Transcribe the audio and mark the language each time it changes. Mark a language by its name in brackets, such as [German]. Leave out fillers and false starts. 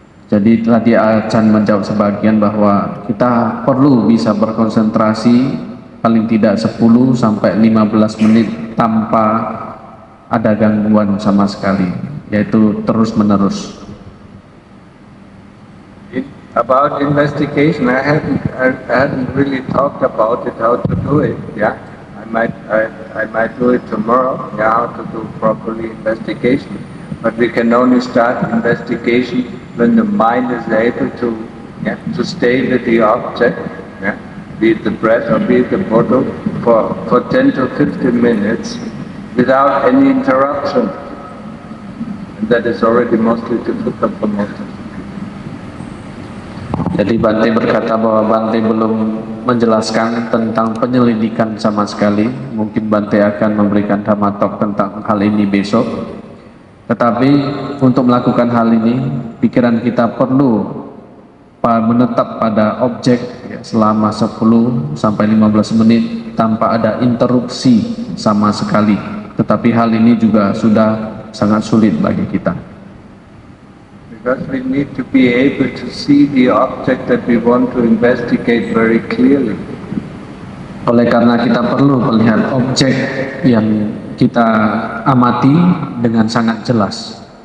[Indonesian] Jadi tadi Ajahn menjawab sebagian bahwa kita perlu bisa berkonsentrasi paling tidak 10 sampai 15 menit tanpa ada gangguan sama sekali, yaitu terus-menerus. [English] About investigation, I hadn't really talked about it, how to do it. I might do it tomorrow. How to do properly investigation. But we can only start investigation when the mind is able to stay with the object, be it the breath or be it the bottle, for 10 to 15 minutes without any interruption. And that is already mostly difficult for most of us. [Indonesian] Jadi Bante berkata bahwa Bante belum menjelaskan tentang penyelidikan sama sekali. Mungkin Bante akan memberikan dhamma talk tentang hal ini besok. Tetapi untuk melakukan hal ini, pikiran kita perlu menetap pada objek selama 10 sampai 15 menit tanpa ada interupsi sama sekali. Tetapi hal ini juga sudah sangat sulit bagi kita. [English] Because we need to be able to see the object that we want to investigate very clearly. [Indonesian] Oleh karena kita perlu melihat objek yang kita amati dengan sangat jelas.